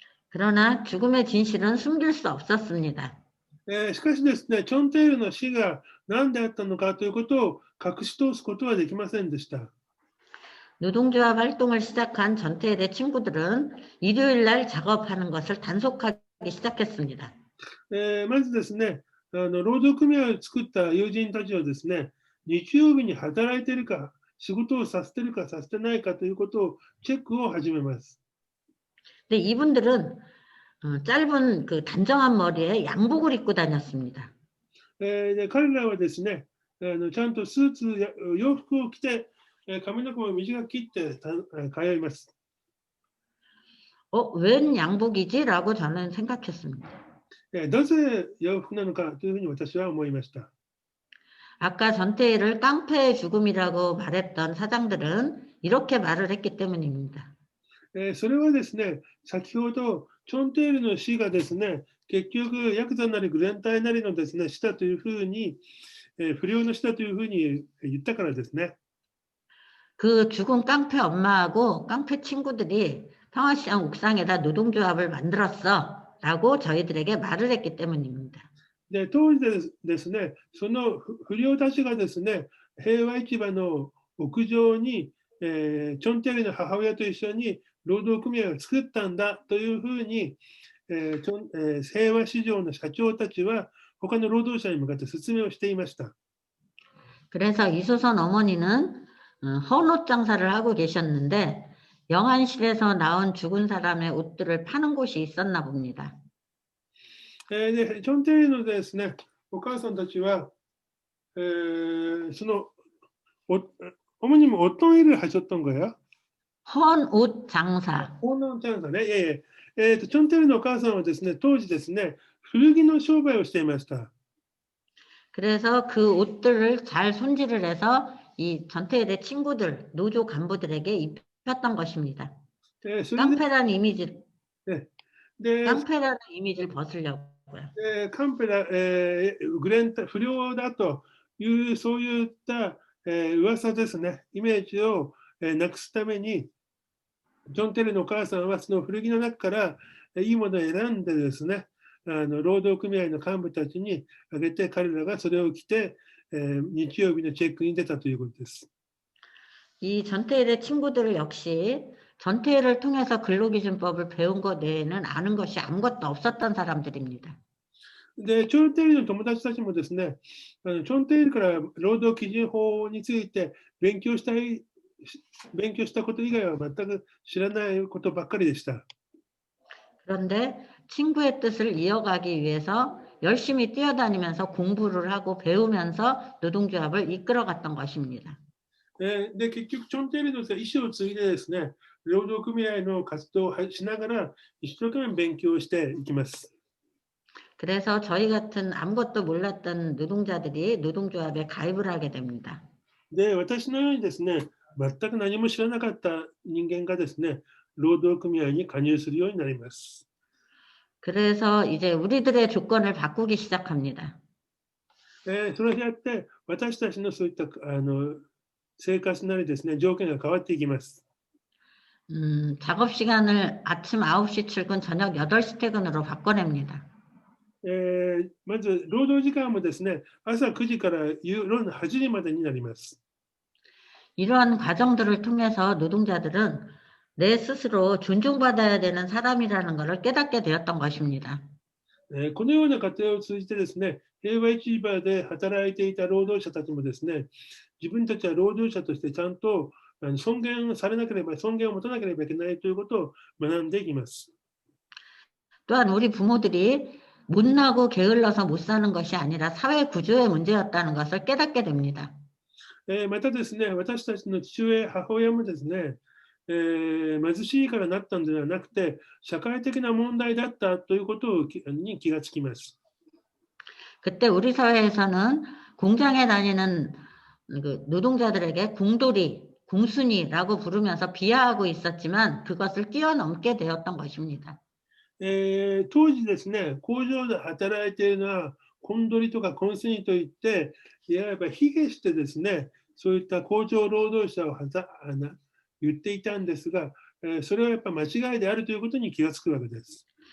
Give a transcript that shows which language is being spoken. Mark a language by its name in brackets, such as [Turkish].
[Korean] 그러나 죽음의 진실은 숨길 수 없었습니다. [Japanese] しかしですね、チョンテイルの死が何であったのかということを隠し通すことはできませんでした。 [Korean] 노동조합 활동을 시작한 전태일의 친구들은 일요일 날 작업하는 것을 단속하기 시작했습니다. [Japanese] まずですね、労働組合を作った友人たちはですね、日曜日に働いているか、仕事をさせているかさせてないかということをチェックを始めます。 [Korean] 근데 이분들은 짧은 그 단정한 머리에 양복을 입고 다녔습니다. [Japanese] で彼らはですね、ちゃんとスーツや洋服を着て、髪の毛も短く切って通います。 [Korean] 웬 양복이지? 라고 저는 생각했습니다. [Japanese] なぜ洋服なのかというふうに私は思いました。 [Korean] 아까 전태일을 깡패의 죽음이라고 말했던 사장들은 이렇게 말을 했기 때문입니다. [Japanese] それはですね、先ほどチョンテイルの死がですね、結局ヤクザなりグレンタイなりのですね、死だというふうに、不良の死だというふうに言ったからですね。 [Korean] 그 죽은 깡패 엄마하고 깡패 친구들이 평화시장 옥상에다 노동조합을 만들었어 라고 저희들에게 말을 했기 때문입니다. [Japanese] で当時ですね、その不良たちがですね、平和市場の屋上に、チョンテイルの母親と一緒に労働組合を作ったんだというふうに、平和市場の社長たちは他の労働者に向かって説明をしていました。 [Korean] 그래서 이소선 어머니는 헌옷 장사를 하고 계셨는데 영안실에서 나온 죽은 사람의 옷들을 파는 곳이 있었나 봅니다. [Japanese] でチョンテイルのですね、お母さんたちは、その [Korean] 어머님 어떤 일을 하셨던 거예요? 헌옷 장사. 헌옷 장사ね。 [Japanese] チョンテイルのお母さんはですね、当時ですね、古着の商売をしていました。 [Korean] 그래서 그 옷들을 잘 손질을 해서 이 전태일의 친구들, 노조 간부들에게 입혔던 것입니다. 깡패라는 이미지를 벗으려고요. [Japanese] カンペラ、グレンタ不良だというそういった、噂ですね、イメージを、なくすために、ジョン・テイルのお母さんはその古着の中からいいものを選んでですね、労働組合の幹部たちにあげて、彼らがそれを着て、日曜日のチェックに出たということです。 [Korean] 이 전태일의 친구들 역시 전태일을 통해서 근로기준법을 배운 것 외에는 아는 것이 아무것도 없었던 사람들입니다. [Japanese] で、チョンテイルの友達たちもですね、チョンテイルから労働基準法について勉強したこと以外は全く知らないことばっかりでした。 [Korean] 그런데 친구의 뜻을 이어가기 위해서 열심히 뛰어다니면서 공부를 하고 배우면서 노동조합을 이끌어갔던 것입니다. [Japanese] で、結局、チョンテイルの意思を継いでですね、労働組合の活動をしながら、一生懸命勉強していきます。 [Korean] 그래서 저희 같은 아무것도 몰랐던 노동자들이 노동조합에 가입을 하게 됩니다. [Japanese] で、私のようにですね、全く何も知らなかった人間がですね、労働組合に加入するようになります。 [Korean] 그래서 이제 우리들의 조건을 바꾸기 시작합니다. [Japanese] それによって、私たちのそういった生活なりですね、条件が変わっていきます。 [Korean] 작업 시간을 아침 9시 출근, 저녁 8시 퇴근으로 바꿔냅니다. [Japanese] まず、労働時間もですね、朝9時から夜の8時までになります。 [Korean] 이러한 과정들을 통해서 노동자들은 내 스스로 존중받아야 되는 사람이라는 것을 깨닫게 되었던 것입니다. [Japanese] このような過程を通じてですね、平和市場で働いていた労働者たちもですね、自分たちは労働者としてちゃんと尊厳されなければ、尊厳を持たなければいけないということを学んでいきます。 [Korean] 또한 우리 부모들이 못나고 게을러서 못 사는 것이 아니라 사회 구조의 문제였다는 것을 깨닫게 됩니다. [Japanese] またですね、私たちの父親、母親もですね、貧しいからなったのではなくて、社会的な問題だったということに気がつきます。 [Korean] 그때 우리 사회에서는 공장에 다니는 그 노동자들에게 공돌이, 공순이라고 부르면서 비하하고 있었지만 그것을 뛰어넘게 되었던 것입니다. [Japanese] 当時ですね、工場で働いているのは、コンドリとかコンスニといって、いわば卑下してですね、そういった工場労働者を言っていたんですが、それはやっぱ間違いであるということに気がつくわけです。